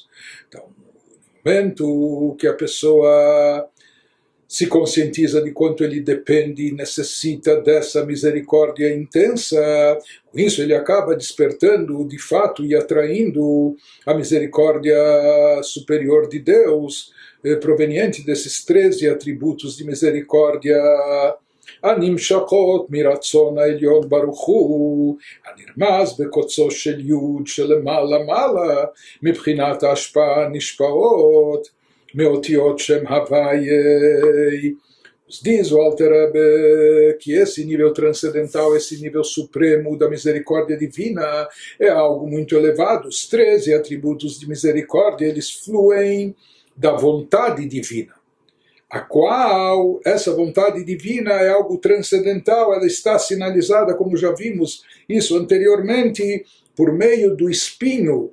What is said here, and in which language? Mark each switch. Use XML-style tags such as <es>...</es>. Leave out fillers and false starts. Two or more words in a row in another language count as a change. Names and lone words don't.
<pt>Então, no momento que a pessoa se conscientiza de quanto ele depende e necessita dessa misericórdia intensa, com isso ele acaba despertando de fato e atraindo a misericórdia superior de Deus, proveniente desses 13 atributos de misericórdia,</pt> <he>הנמשכות מרצון העליון ברוך הוא, הנרמז בקוצו של יוד שלמעלה מעלה, מבחינת ההשפעה הנשפעות מאותיות שם הוויה.</he> <pt>Diz o Alter Rebbe que esse nível transcendental, esse nível supremo da misericórdia divina é algo muito elevado. Os 13 atributos de misericórdia, eles fluem da vontade divina, a qual essa vontade divina é algo transcendental, ela está sinalizada, como já vimos isso anteriormente, por meio do espinho.</pt>